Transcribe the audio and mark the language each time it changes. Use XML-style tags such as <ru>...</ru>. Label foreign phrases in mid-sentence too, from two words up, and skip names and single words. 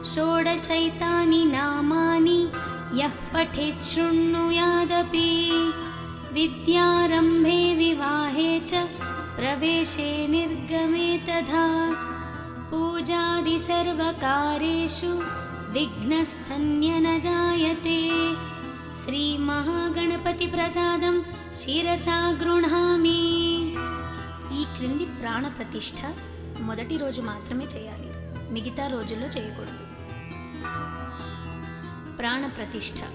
<sa>षोडशैतानि नामानि यः पठेत् शृणुयादपि विद्यारम्भे विवाहे च प्रवेशे निर्गमे तथा पूजादि सर्वकार्येषु विघ्नस्तन्य न जायते। శ్రీమహాగణపతిప్రసాదం శిరసా గృహామి.</sa> <te>ఈ క్రింది ప్రాణ ప్రతిష్ఠ మొదటి రోజు మాత్రమే చేయాలి, మిగతా రోజుల్లో చేయకూడదు. ప్రాణ ప్రతిష్ఠ.</te>